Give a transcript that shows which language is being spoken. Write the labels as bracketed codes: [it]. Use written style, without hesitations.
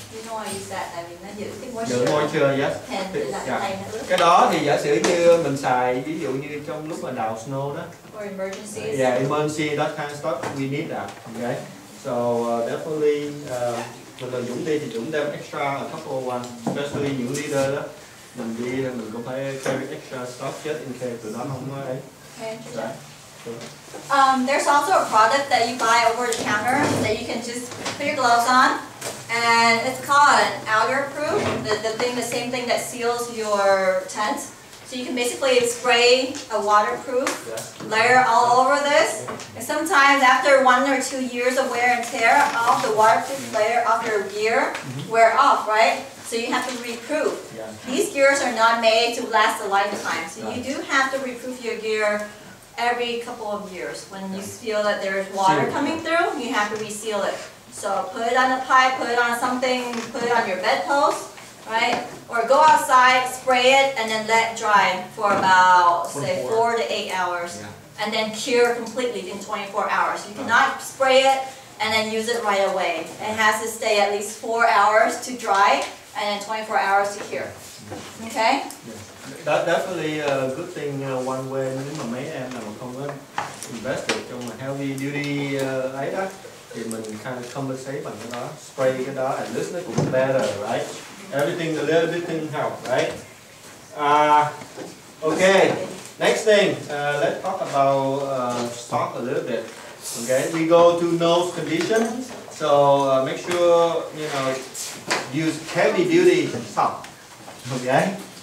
[en] You know I use that, [vi] tại vì nó giữ cái [en] Giữ moisture, yes. [vi] Hèn thì là Dạ. tay nó ướt. Cái đó thì giả sử như mình xài ví dụ như trong lúc mà đào snow đó. [en] Or emergencies. Yeah, emergency, that kind of stuff, we need that. Okay. So definitely [vi] mình là Dũng đi thì Dũng đem [en] extra a couple one, especially [vi] những leader đó. Mình đi mình cũng phải [en] carry extra stuff just in case [vi] tụi nó không có ấy. [en] Okay. Right. There's also a product that you buy over the counter that you can just put your gloves on, and it's called an outer proof. The same thing that seals your tent. So you can basically spray a waterproof layer all over this. And sometimes after 1 or 2 years of wear and tear, all the waterproof layer of your gear wear off, right? So you have to reproof. Yeah. These gears are not made to last a lifetime. So you do have to reproof your gear every couple of years. When you feel that there's water coming through, you have to reseal it. So put it on a pipe, put it on something, put it on your bedpost, right? Or go outside, spray it, and then let dry for about, say, 4 to 8 hours. Yeah. And then cure completely in 24 hours. You cannot spray it and then use it right away. It has to stay at least 4 hours to dry, and then 24 hours to cure. Okay? Yeah. That definitely a good thing one way [vi] nếu mà mấy em nào mà không có [en] invest [vi] được trong [en] heavy duty [vi] ấy đó thì mình [en] kind of compensate [vi] bằng cái đó, [en] spray [vi] cái đó, [en] at least [vi] nó cũng [en] better, right? Everything a little bit thing help, right? Okay, next thing, let's talk about stock a little bit. Okay, we go to nose condition, so make sure you know use heavy duty stock. Okay.